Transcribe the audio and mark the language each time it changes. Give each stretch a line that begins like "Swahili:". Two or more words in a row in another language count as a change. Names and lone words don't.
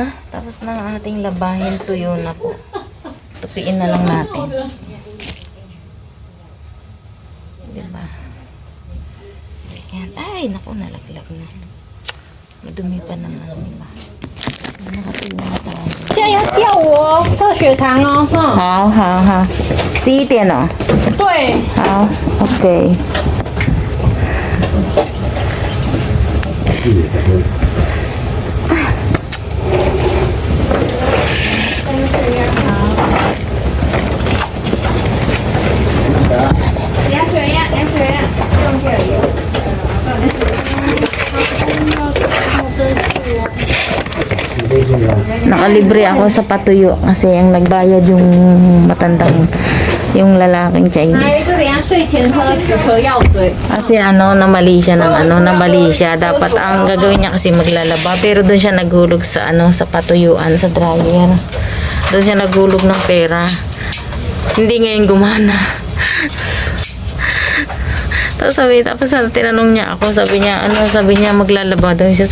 Filipino: Tapos na ang ating labahin. Tuyo na po. Tupiin na lang natin. Yan. Ay, naku, nalaglag na. Madumi pa naman, diba? Nakatulong na tayo.
Chinese: 现在要叫我测血糖哦，哈。好好好，11点哦。对，好，OK。量血压，量血压，量血压。
Filipino: Nakalibre ako sa patuyo kasi ang nagbayad yung matandang yung lalaking
Chinese: 来，
Filipino: Chinese.
Chinese: 这等一下睡前喝止咳药水。
Filipino: Kasi namali siya ng namali siya. Dapat ang gagawin niya kasi maglalaba pero doon siya naghulog sa sa patuyuan sa dryer. Doon siya naghulog ng pera. Hindi ngayon gumana. Tapos tinanong niya ako, sabi niya maglalaba daw siya.